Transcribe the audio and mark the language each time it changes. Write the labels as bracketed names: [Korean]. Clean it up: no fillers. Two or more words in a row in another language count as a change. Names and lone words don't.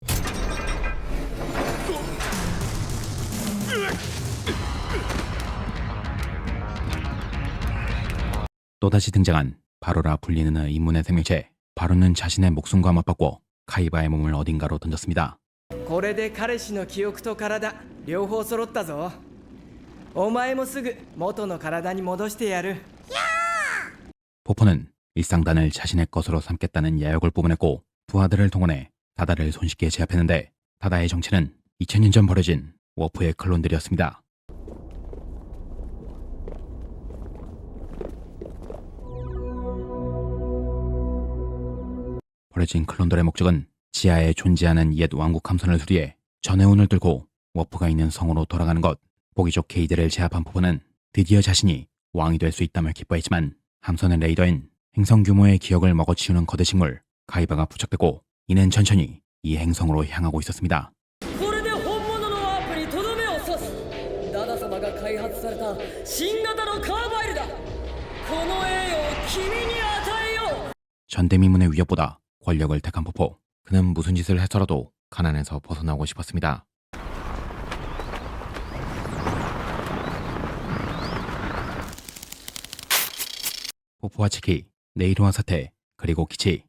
[Korean] 또다시 등장한 바로라 불리는 인문의 생명체. 바로는 자신의 목숨과 맞바꿔 카이바의 몸을 어딘가로 던졌습니다. [Japanese] これで彼氏の記憶と体両方揃ったぞ。お前もすぐ元の体に戻してやる。 [Korean] 포포는 일상단을 자신의 것으로 삼겠다는 야욕을 뿜어냈고 부하들을 동원해 다다를 손쉽게 제압했는데 다다의 정체는 2000년 전 버려진 워프의 클론들이었습니다. 버려진 클론들의 목적은 지하에 존재하는 옛 왕국 함선을 수리해 전해운을 뚫고 워프가 있는 성으로 돌아가는 것. 보기 좋게 이들을 제압한 포포는 드디어 자신이 왕이 될 수 있다며 기뻐했지만 함선의 레이더인 행성 규모의 기억을 먹어치우는 거대 식물 카이바가 부착되고 이는 천천히 이 행성으로 향하고 있었습니다. [Japanese] これで本物のワープにとどめを刺す。ダダ様が開発された新型のカーバイルだ。この栄誉を君に与えよう。 [Korean] 전대미문의 위협보다 권력을 택한 포포. 그는 무슨 짓을 해서라도 가난에서 벗어나고 싶었습니다. 포포와 치키, 네이로와 사테, 그리고 키치.